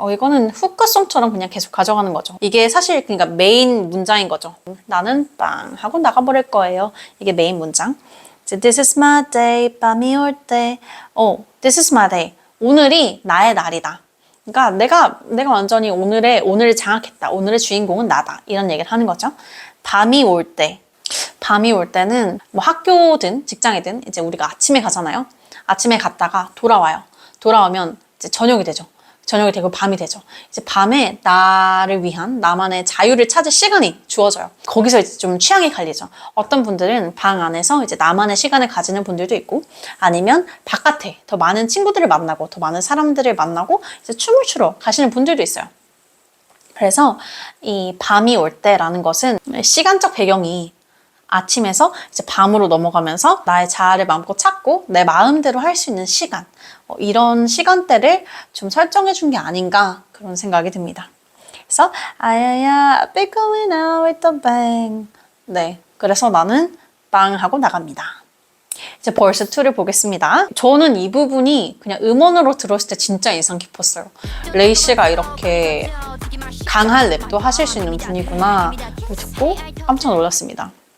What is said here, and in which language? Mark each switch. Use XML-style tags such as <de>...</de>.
<ko>이거는 후크송처럼 그냥 계속 가져가는 거죠. 이게 사실 그러니까 메인 문장인 거죠. 나는 빵 하고 나가버릴 거예요. 이게 메인 문장.</ko> <en>This is my day,</en> <ko>밤이 올 때.</ko> <en>This is my day.</en> <ko>오늘이 나의 날이다. 그러니까 내가 완전히 오늘을 장악했다. 오늘의 주인공은 나다. 이런 얘기를 하는 거죠. 밤이 올 때. 밤이 올 때는 뭐 학교든 직장이든 이제 우리가 아침에 가잖아요. 아침에 갔다가 돌아와요. 돌아오면 이제 저녁이 되죠. 저녁이 되고 밤이 되죠. 이제 밤에 나를 위한 나만의 자유를 찾을 시간이 주어져요. 거기서 이제 좀 취향이 갈리죠. 어떤 분들은 방 안에서 이제 나만의 시간을 가지는 분들도 있고, 아니면 바깥에 더 많은 친구들을 만나고 더 많은 사람들을 만나고 이제 춤을 추러 가시는 분들도 있어요. 그래서 이 밤이 올 때라는 것은 시간적 배경이 아침에서 이제 밤으로 넘어가면서 나의 자아를 마음껏 찾고 내 마음대로 할 수 있는 시간, 이런 시간대를 좀 설정해 준 게 아닌가 그런 생각이 듭니다. 그래서</ko> <en>아야야 be going out with the bang.</en> <ko>네, 그래서 나는 빵 하고 나갑니다. 이제 벌스 2를 보겠습니다. 저는 이 부분이 그냥 음원으로 들었을 때 진짜 인상 깊었어요. 레이 씨가 이렇게 강한 랩도 하실 수 있는 분이구나 듣고 깜짝 놀랐습니다.</ko>